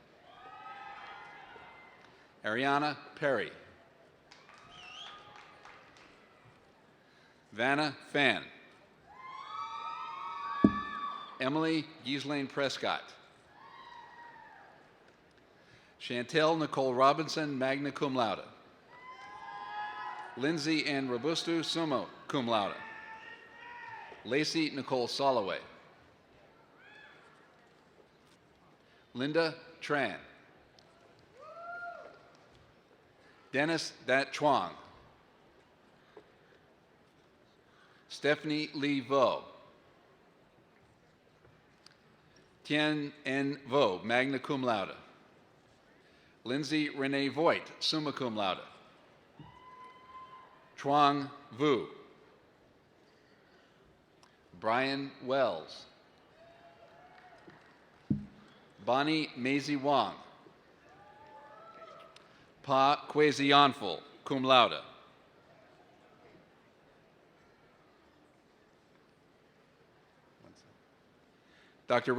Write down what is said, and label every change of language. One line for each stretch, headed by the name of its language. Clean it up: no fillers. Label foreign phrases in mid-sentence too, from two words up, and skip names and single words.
English: Ariana Perry. Vanna Fan. Emily Ghislaine Prescott. Chantel Nicole Robinson,
Latin: magna cum laude.
English: Lindsay Ann Robusto,
Latin: summa cum laude.
English: Lacey Nicole Soloway. Linda Tran. Dennis Dat Chuang. Stephanie Lee Vo. Tien N. Vo,
Latin: magna cum laude.
English: Lindsay Renee Voigt,
Latin: summa cum laude.
English: Chuang Vu. Brian Wells. Bonnie Maisie Wong. Pa Kwesi-Onful,
Latin: cum laude.
English: Dr.